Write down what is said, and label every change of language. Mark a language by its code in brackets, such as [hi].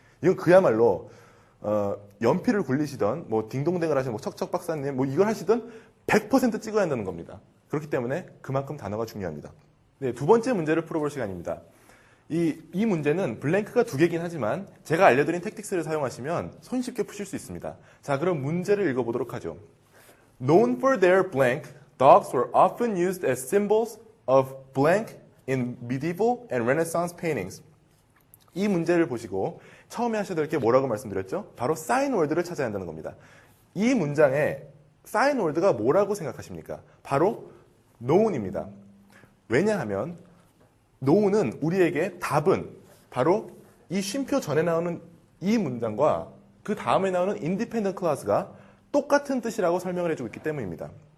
[ko] 이건 그야말로 연필을 굴리시던 뭐 딩동댕을 하시는 뭐 척척 박사님 뭐 이걸 하시던 100% 찍어야 한다는 겁니다. 그렇기 때문에 그만큼 단어가 중요합니다. 네, 2번째 문제를 풀어볼 시간입니다. 이 문제는 블랭크가 2개긴 하지만 제가 알려드린 택틱스를 사용하시면 손쉽게 푸실 수 있습니다. 자, 그럼 문제를 읽어보도록 하죠. [en] Known for their blank, dogs were often used as symbols of blank in medieval and Renaissance paintings. [ko] 이 문제를 보시고 처음에 하셔야 될 게 뭐라고 말씀드렸죠? 바로 사인 월드를 찾아야 한다는 겁니다. 이 문장에 사인 월드가 뭐라고 생각하십니까? 바로 known입니다. 왜냐하면 known은 우리에게 답은 바로 이 쉼표 전에 나오는 이 문장과 그 다음에 나오는 independent clause가 똑같은 뜻이라고 설명을 해주고 있기 때문입니다.